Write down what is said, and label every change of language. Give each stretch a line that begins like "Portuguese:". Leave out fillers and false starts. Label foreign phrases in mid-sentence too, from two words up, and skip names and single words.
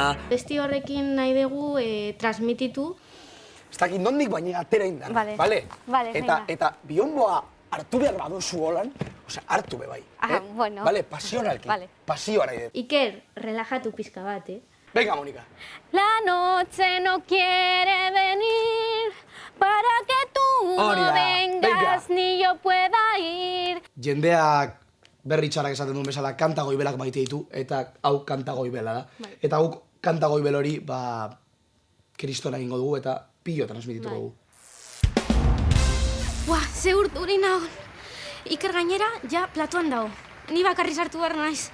Basque: Abesti horrekin nahi dugu transmititu. Ez dakit nondik baina atera indar, bale? Eta bionboa hartu behar baduzu holan, hartu be bai. Bueno. Bale, pasionalki. Pasioa nahi dut. Iker, relajatu pizka bat, Venga, Monika.
Spanish: La noche no quiere venir para que tú no vengas ni yo pueda ir.
Basque: Jendeak berri txarrak esaten duen bezala kanta goibelak maite ditu, eta hau kanta goibela da. Eta guk kanta goibel hori, kristona egingo dugu eta pilo transmitituko dugu. Buah, ze urduri nagon. Iker gainera, ja platoan dago. Ni bakarri sartu behar naiz.